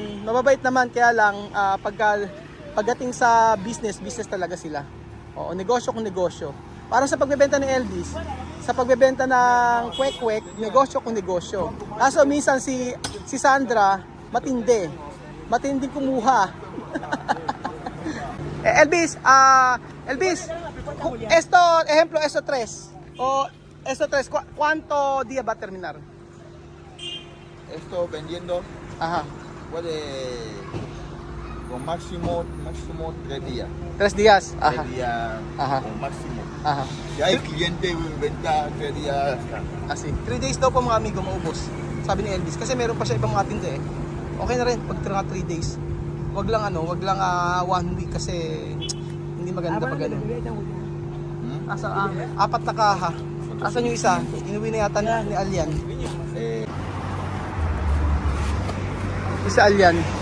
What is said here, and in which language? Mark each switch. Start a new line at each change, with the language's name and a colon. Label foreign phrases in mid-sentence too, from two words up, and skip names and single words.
Filipino: Mababait naman, kaya lang pagdating sa business talaga sila. Oo, negosyo kung negosyo. Parang sa pagbebenta ni Elvis, sa pagbebenta ng kwek-kwek, negosyo kung negosyo. Kaso minsan si Sandra, matinding kumuha.
Spanish: Elvis, ejemplo, esto 3. O esto 3, ¿cuánto día va a terminar? Esto vendiendo Ajá. puede con máximo 3 días. 3 días. 3 Ajá. días Ajá. con máximo. Ajá. Si hay cliente, venta 3 días. Asi.
Filipino: 3 days daw po mga amigo maubos. Sabi ni Elvis. Kasi meron pa siya ibang mga tinda eh. Okay na rin pag 3 days. Wag lang 1 week kasi hindi maganda pag ano. Asa 4 na kaha. Asan yung isa? Inuwi na yata ni Alyan. Isa Alyan.